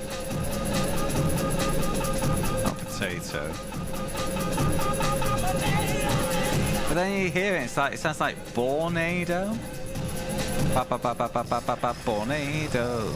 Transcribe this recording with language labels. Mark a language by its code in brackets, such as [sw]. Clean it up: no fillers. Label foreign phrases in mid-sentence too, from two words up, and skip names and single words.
[en] Not potato. But then you hear it, it sounds like Bornado. Ba ba ba ba ba ba ba ba Bornado.